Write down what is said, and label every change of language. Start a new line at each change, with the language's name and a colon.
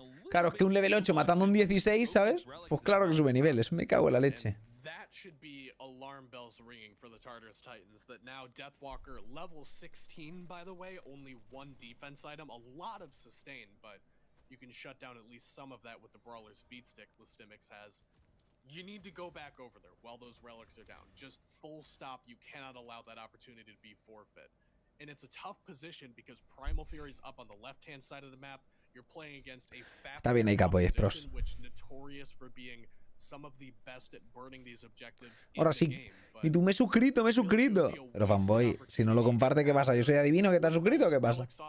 Spanish: Claro, es que un level 8 matando un 16, ¿sabes? Pues claro que sube niveles. Me cago en la leche.
English: Should be alarm bells ringing for the Tartarus Titans that now Deathwalker level 16, by the way, only 1 defense item, a lot of sustain, but you can shut down at least some of that with the Brawler Speed Stick Lystemix has. You need to go back over there while those relics are down. Just full stop, you cannot allow that opportunity to be forfeit. And it's a tough position because Primal Fury's up on the left-hand side of the map. You're playing against a fast opposition which notorious for being some of the best at burning these objectives.
Spanish: Ahora sí. Y tú me he suscrito, Pero fanboy, si no lo comparte, ¿qué pasa? ¿Yo soy adivino que te has suscrito o qué pasa?